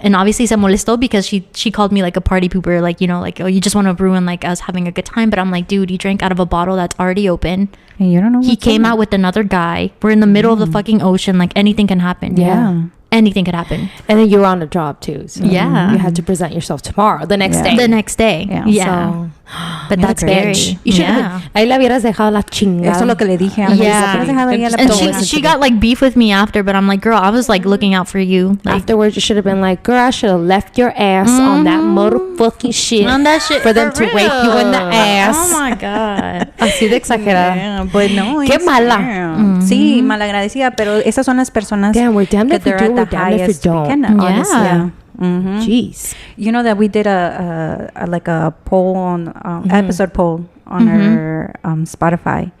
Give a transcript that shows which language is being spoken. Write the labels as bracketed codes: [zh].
[en] And obviously [es] se molestó, [en] because she called me like a party pooper, like, you know, like, oh, you just want to ruin like us having a good time. But I'm like, dude, you drank out of a bottle that's already open. And you don't know. He came out with another guy. We're in the middle of the fucking ocean. Like, anything can happen. Anything could happen. And then you were on a job too, so you had to present yourself tomorrow, the next day. So, but that's scary. You should [es] ahí la hubieras dejado la chingada. Eso es lo que le dije. [en] And she got like beef with me after, but I'm like, girl, I was like looking out for you. Like, afterwards, you should have been like, girl, I should have left your ass on that motherfucking shit. On that shit for them to rape you in the ass. Oh my God. [es] Así de exagerada. Pues no. Qué mala. Sí, malagradecida, pero esas son las personas. [en] Damn, we're damned if we do, we're damned if we don't. Honestly. Jeez. You know that we did a poll on episode poll on our Spotify.